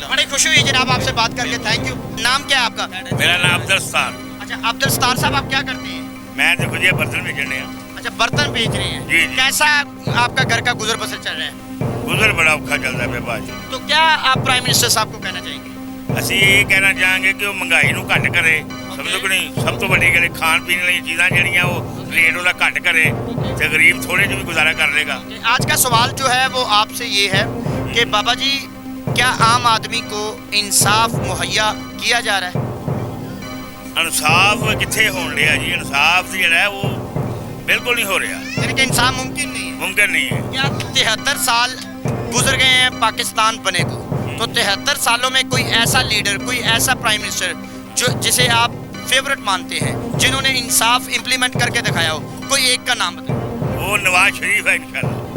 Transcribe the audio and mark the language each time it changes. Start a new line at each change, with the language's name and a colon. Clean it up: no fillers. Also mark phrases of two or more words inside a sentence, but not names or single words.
Urdu: بڑی خوشی ہوئی جناب آپ سے بات کر کے,
English: thank you.
Urdu: نام کیا ہے آپ کا؟ میرا نام عبدالستار. اچھا عبدالستار صاحب آپ کیا کرتے ہیں؟ میں تو خود یہ برتن بیچنے ہیں. اچھا برتن بیچ رہے ہیں. جی. کیسا آپ کا گھر کا گزر بسر چل رہا ہے؟ گزر بڑا اوکھا چلتا ہے بھائی. تو کیا آپ
English: prime minister
Urdu: صاحب کو کہنا چاہیں گے؟
Punjabi: ਅਸੀਂ ਇਹ ਕਹਿਣਾ ਚਾਹਾਂਗੇ ਕਿ ਉਹ ਮਹਿੰਗਾਈ ਨੂੰ ਘੱਟ ਕਰੇ. ਸਮਝੋ ਕਿ ਨਹੀਂ, ਸਭ ਤੋਂ ਵੱਡੀ ਗੱਲ ਖਾਣ ਪੀਣ ਵਾਲੀਆਂ ਚੀਜ਼ਾਂ ਜਿਹੜੀਆਂ ਉਹ ਰੇਟ ਉਹਦਾ ਘੱਟ ਕਰੇ ਤੇ ਗਰੀਬ ਥੋੜੇ ਜਿਹਾ ਵੀ ਗੁਜ਼ਾਰਾ ਕਰ ਲੇਗਾ.
Urdu: آج کا سوال جو ہے وہ آپ سے یہ ہے کہ بابا جی کیا عام آدمی کو انصاف مہیا کیا جا رہا ہے؟
Punjabi: ਇਨਸਾਫ ਕਿੱਥੇ ਹੋਣ ਰਿਹਾ ਜੀ? ਇਨਸਾਫ ਜਿਹੜਾ ਹੈ ਉਹ ਬਿਲਕੁਲ ਨਹੀਂ ਹੋ ਰਿਹਾ.
Urdu: یعنی کہ انصاف ممکن نہیں ہے. ਮੁਮਕਿਨ نہیں ہے. کیا 73 سال گزر گئے ہیں پاکستان بنے کو, تو 73 سالوں میں کوئی ایسا لیڈر, کوئی ایسا
English: prime minister
Urdu: جسے آپ فیورٹ مانتے ہیں, جنہوں نے انصاف امپلیمنٹ کر کے دکھایا ہو, کوئی ایک کا نام بتائیں. وہ نواز شریف ہے انشاءاللہ.